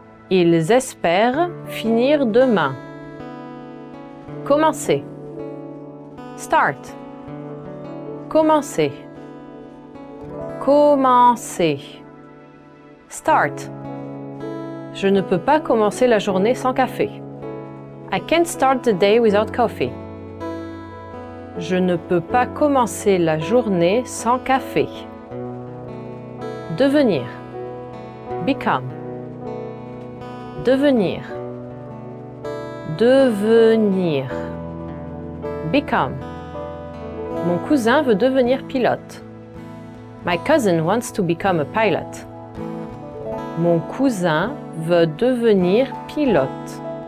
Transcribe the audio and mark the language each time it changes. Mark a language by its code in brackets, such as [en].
[fr] Ils espèrent finir demain. Commencer. [en] Start. [fr] Commencer. Commencer. [en] Start. [fr] Je ne peux pas commencer la journée sans café. [en] I can't start the day without coffee. [fr] Je ne peux pas commencer la journée sans café. Devenir. [en] Become. [fr] Devenir. Devenir. [en] Become. [fr] Mon cousin veut devenir pilote. [en] My cousin wants to become a pilot. [fr] Mon cousin veut devenir pilote.